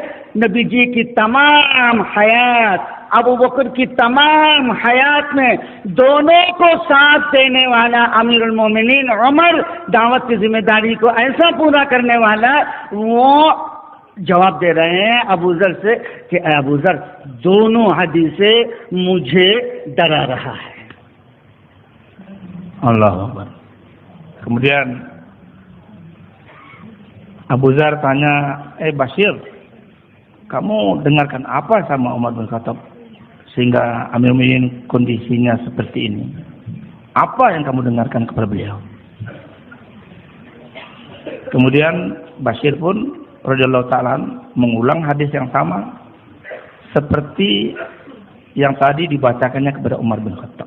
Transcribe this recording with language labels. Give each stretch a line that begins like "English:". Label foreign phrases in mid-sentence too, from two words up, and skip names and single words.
Urdu: نبی جی کی تمام حیات، ابو بکر کی تمام حیات میں دونوں کو ساتھ دینے والا امیر المومنین عمر، دعوت کی ذمہ داری کو ایسا پورا کرنے والا، وہ جواب دے رہے ہیں ابو ذر سے کہ اے ابو ذر، دونوں حدیثیں مجھے ڈرا رہا ہے۔
Arabic: الله أكبر.
Indonesian: Kemudian Abu Zar tanya, Bashir, kamu dengarkan apa sama Umar bin Khattab sehingga Amir Mu'minin kondisinya seperti ini? Apa yang kamu dengarkan kepada beliau? Kemudian Bashir pun
Arabic: رضي الله تعالى
Indonesian: mengulang hadis yang sama seperti yang tadi dibacakannya kepada Umar bin Khattab.